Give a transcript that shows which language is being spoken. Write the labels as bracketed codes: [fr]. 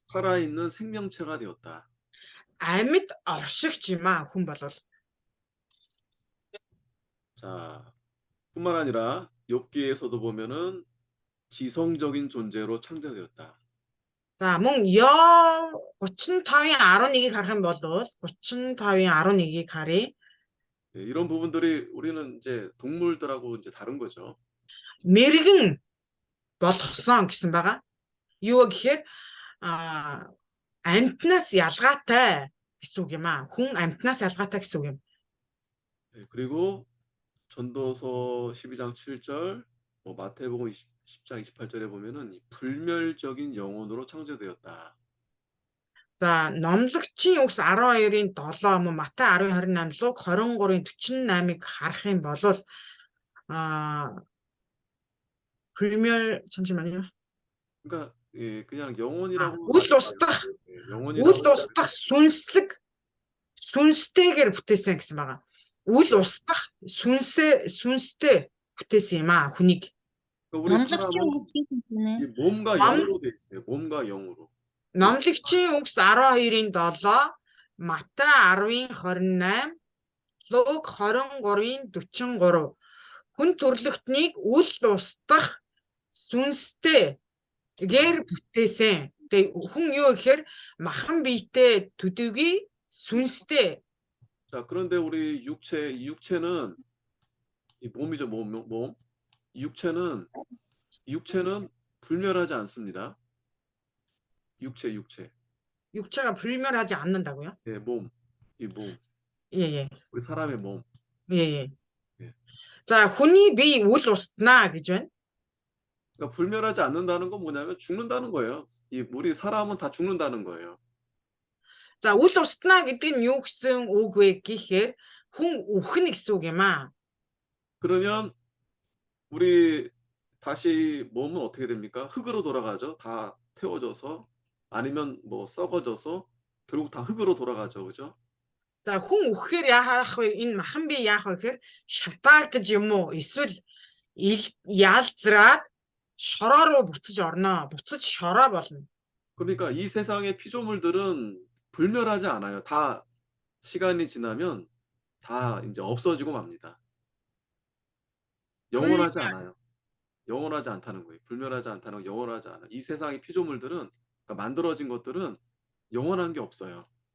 [ko] 살아있는 생명체가 되었다. [mn] Амьд оршигч юм хүн болвол. [ko] 자, 뿐만 아니라 욥기에서도 보면은 지성적인 존재로 창조되었다. [mn] За мөн Ёв 35-ын 11-ыг харах юм бол 35-ын 11-ыг харъя. [ko] 예, 이런 부분들이 우리는 이제 동물들하고 이제 다른 거죠. [mn] Мэргэн болгосон гэсэн байгаа. Юу гэхээр амьтнаас ялгаатай гэсэн үг юм аа. Хүн амьтнаас ялгаатай гэсэн үг юм. [ko] 예, 그리고 전도서 12장 7절, 마태복음 10장 28절에 보면은 이 불멸적인 영혼으로 창조되었다. [mn] За номлогчийн үгс 12-ын 7 мөн Матай 10:28 луу 23-ын 48-ыг харах юм бол [ko] 불멸 잠시만요. 그러니까 예, 그냥 영혼이라고 [mn] үл устдах үл устдах сүнстэйгээр бүтээсэн гэсэн байгаа. Үл устдах сүнстэй бүтээсэн юм аа хүнийг. [ko] 우리 사람은 이 몸과 영으로 돼 있어요. 몸과 영으로. [mn] Номлогчийн үгс 12-ын 7, Матай 10-ын 28, Луг 23-ын 43. Хүн төрлөختнийг үл устдах сүнстэйгээр бүтээсэн. Тэгээ хүн юу гэхээр махан биетэй төдийгүй сүнстэй. [ko] 자, 그런데 우리 육체는 이 몸이죠, 몸. 육체는 불멸하지 않습니다. 육체. 육체가 불멸하지 않는다고요? 예, 이 몸. 예. 우리 사람의 몸. 예. 예. [mn] 자, хүний бие үл устна гэж байна. [ko] 그러니까 불멸하지 않는다는 건 뭐냐면 죽는다는 거예요. 우리 사람은 다 죽는다는 거예요. [mn] За, үл устна гэдэг нь юу гэсэн үг вэ гэхээр хүн үхнэ гэсэн үг юм аа. [ko] 그러면 우리 다시 몸은 어떻게 됩니까? 흙으로 돌아가죠. 다 태워져서 아니면 뭐 썩어져서 결국 다 흙으로 돌아가죠. 그죠? [mn] За, хүн үхэхээр яах вэ? Энэ махан бие яах вэ гэхээр шатаагдаж юм уу? Эсвэл ялзраад шороо руу буцаж орно. буцаж шороо болно. [ko] 그러니까 이 세상의 피조물들은 불멸하지 않아요. 다 시간이 지나면 다 이제 없어지고 맙니다. 영원하지 않아요. 영원하지 않다는 거예요. 불멸하지 않다는 거, 영원하지 않아요. 이 세상의 피조물들은, 그러니까 만들어진 것들은 영원한 게 없어요.